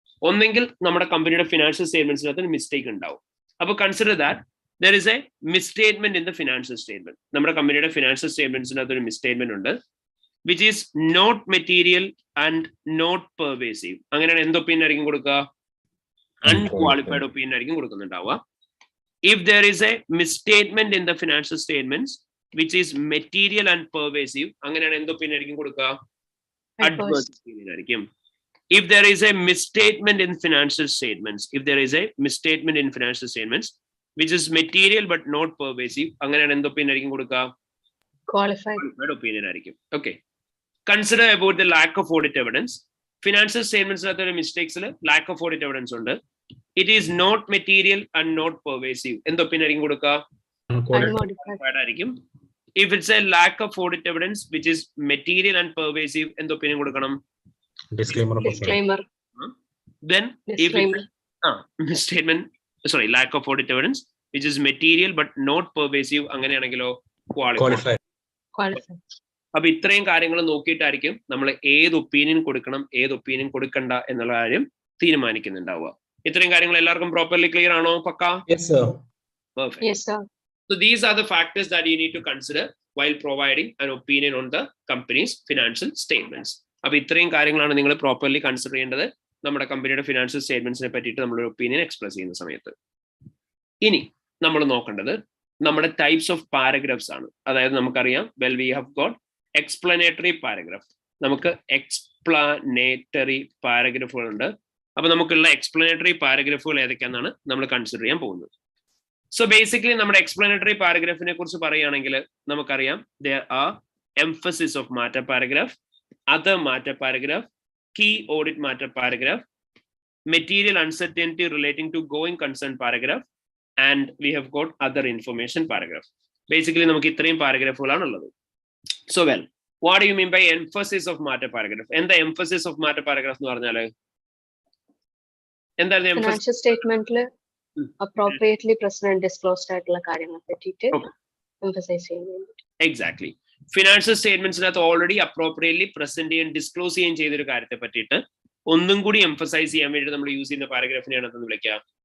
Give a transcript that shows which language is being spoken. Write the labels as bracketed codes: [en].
[ml] ഒന്നെങ്കിൽ നമ്മുടെ കമ്പനിയുടെ ഫിനാൻഷ്യൽ സ്റ്റേറ്റ്മെന്റ്സിനകത്ത് മിസ്റ്റേക്ക് ഉണ്ടാവും. അപ്പൊ [en] Consider that there is a misstatement in the financial statement. [ml] നമ്മുടെ കമ്പനിയുടെ ഫിനാൻഷ്യൽ സ്റ്റേറ്റ്മെന്റ്സിനകത്ത് ഒരു മിസ്റ്റേറ്റ്മെന്റ് ഉണ്ട്, [en] Which is not material and not pervasive. [ml] അങ്ങനെയാണ് എന്ത് ഒപ്പീനിയൻ ആയിരിക്കും കൊടുക്കുക? അൺക്വാളിഫൈഡ് ഒപ്പീനിയൻ ആയിരിക്കും കൊടുക്കുന്നുണ്ടാവുക. [en] If there is a misstatement in the financial statements which is material and pervasive, [ml] അങ്ങനെയാണ് എന്ത് ഒപ്പീനിയൻ ആയിരിക്കും കൊടുക്കുക? [en] Adverse opinion [ml] ആയിരിക്കും. [en] If there is a misstatement in financial statements, if there is a misstatement in financial statements which is material but not pervasive, [ml] അങ്ങനെയാണ് എന്ത് opinion ആയിരിക്കും കൊടുക്കുക? [en] Qualified opinion [ml] ആയിരിക്കും. [en] Okay. Consider about the lack of audit evidence. Financial statements [ml] ലെ മിസ്റ്റേക്സിൽ [en] lack of audit evidence [ml] ഉണ്ട്. [en] It is not material and not pervasive. [ml] എന്ത് opinion ആയിരിക്കും കൊടുക്കുക? Unqualified ആയിരിക്കും. [en] If it's a lack of audit evidence which is material and pervasive, [ml] എന്ത് opinion കൊടുക്കണം? [en] Disclaimer. Then if misstatement, lack of audit evidence which is material but not pervasive, [ml] അങ്ങനെയാണെങ്കിലോ [en] qualified. [ml] അപ്പൊ ഇത്രയും കാര്യങ്ങൾ നോക്കിയിട്ടായിരിക്കും നമ്മൾ ഏത് ഒപ്പീനിയൻ കൊടുക്കണം, ഏത് ഒപ്പീനിയൻ കൊടുക്കണ്ട എന്നുള്ള കാര്യം തീരുമാനിക്കുന്നുണ്ടാവുക. ഇത്രയും കാര്യങ്ങൾ എല്ലാവർക്കും പ്രോപ്പർലി ക്ലിയർ ആണോ? പക്ക? [en] Yes sir. Perfect. Yes sir. So these are the factors that you need to consider while providing an opinion on the company's financial statements. [ml] അപ്പൊ ഇത്രയും കാര്യങ്ങളാണ് നിങ്ങൾ പ്രോപ്പർലി കൺസിഡർ ചെയ്യേണ്ടത് നമ്മുടെ കമ്പനിയുടെ ഫിനാൻഷ്യൽ സ്റ്റേറ്റ്മെന്റ്സിനെ പറ്റിയിട്ട് നമ്മളൊരു ഒപ്പീനിയൻ എക്സ്പ്രസ് ചെയ്യുന്ന സമയത്ത്. ഇനി നമ്മൾ നോക്കേണ്ടത് നമ്മുടെ ടൈപ്സ് ഓഫ് പാരഗ്രാഫ്സ് ആണ്. അതായത് നമുക്കറിയാം [en] well we have got explanatory paragraph, [ml] നമുക്ക് എക്സ്പ്ലനേറ്ററി പാരഗ്രാഫുകൾ ഉണ്ട്. അപ്പൊ നമുക്കുള്ള എക്സ്പ്ലനേറ്ററി പാരഗ്രാഫുകൾ ഏതൊക്കെയാണെന്നാണ് നമ്മൾ കൺസിഡർ ചെയ്യാൻ പോകുന്നത്. സോ ബേസിക്കലി നമ്മുടെ എക്സ്പ്ലനേറ്ററി പാരഗ്രാഫിനെ കുറിച്ച് പറയുകയാണെങ്കിൽ നമുക്കറിയാം [en] there are emphasis of matter paragraph, other matter paragraph, key audit matter paragraph, material uncertainty relating to going concern paragraph, and we have got other information paragraph. [ml] Basically നമുക്ക് ഇത്രയും പാരഗ്രാഫുകളാണ് ഉള്ളത്. [en] So well, what do you mean by emphasis of matter paragraph? [ml] എന്താ emphasis of matter paragraph എന്ന് പറഞ്ഞാൽ? എന്താണ് financial സ്റ്റേറ്റ്മെന്റിൽ [en] appropriately present and disclosed [ml] ആയിട്ടുള്ള കാര്യങ്ങളെ പറ്റിയിട്ട് emphasize ചെയ്യാൻ വേണ്ടി. [en] Exactly. [ml] Financial സ്റ്റേറ്റ്മെന്റ്സിനകത്ത് already appropriately present ചെയ്യാൻ ഡിസ്ക്ലോസ് ചെയ്യാൻ ചെയ്തൊരു കാര്യത്തെ പറ്റിയിട്ട് ഒന്നും കൂടി എംഫസൈസ് ചെയ്യാൻ വേണ്ടി നമ്മൾ യൂസ് ചെയ്യുന്ന പാരഗ്രാഫിനെയാണ് എന്ന് വിളിക്കുക